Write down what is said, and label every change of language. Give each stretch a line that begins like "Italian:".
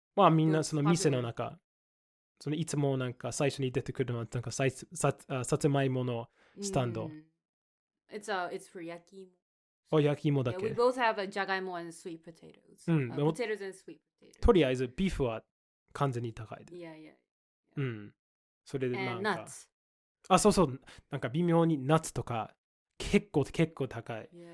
Japanese: みんなその店の中、そのいつもなんか最初に出てくるのはなんかさつまいものスタンド。
English: It's for 焼き芋。
Japanese: 焼き芋だけ。
English: We both have じゃがいも and sweet potatoes. Potatoes and sweet potatoes.
Japanese: とりあえずビーフは完全に高いで。
English: Yeah.
Japanese: それでなんか。
English: nuts.
Japanese: そうなんか微妙にナッツとか結構高い。